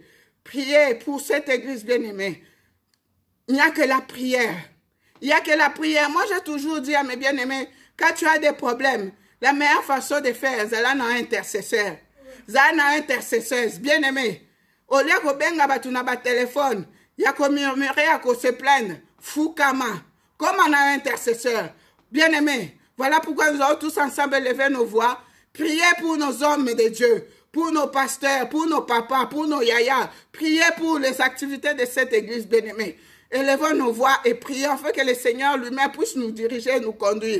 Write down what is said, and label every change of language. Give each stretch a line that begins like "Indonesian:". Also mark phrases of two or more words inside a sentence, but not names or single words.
French: Priez pour cette église bien-aimée. Il n'y a que la prière. Il n'y a que la prière. Moi, j'ai toujours dit à mes bien-aimés, quand tu as des problèmes, la meilleure façon de faire, c'est d'aller un intercesseur. C'est un intercesseur. Bien-aimé, au lieu que
Lingala: benga batuna ba
French: téléphone, il y a qu'on murmurer, à qu'on se plaigne. Foukama. Comme on a un intercesseur. Bien-aimé, voilà pourquoi nous allons tous ensemble lever nos voix. Prier pour nos hommes de Dieu, pour nos pasteurs, pour nos papas, pour nos yayas. Priez pour les activités de cette église bien-aimée. Élevons nos voix et prions afin que le Seigneur lui-même puisse nous diriger et nous conduire.